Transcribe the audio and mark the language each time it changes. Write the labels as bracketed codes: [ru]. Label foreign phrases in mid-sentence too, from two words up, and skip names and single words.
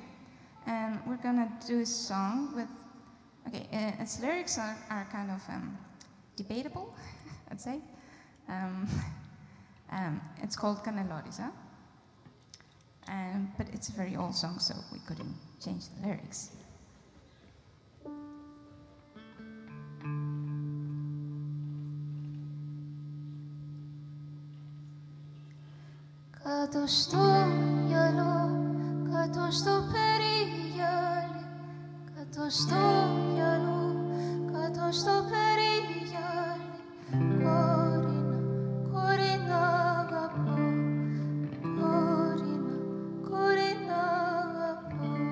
[en] And we're gonna do a song with, okay, its lyrics are kind of debatable, I'd say. It's called Canelorisa, but it's a very old song, so we couldn't change the lyrics. [el] Κάτω στο μυαλό, κάτω στο περίγυαλι, κάτω στο μυαλό, κάτω στο περίγυαλι, κόρινα, κόρινα αγαπώ, κόρινα, κόρινα αγαπώ.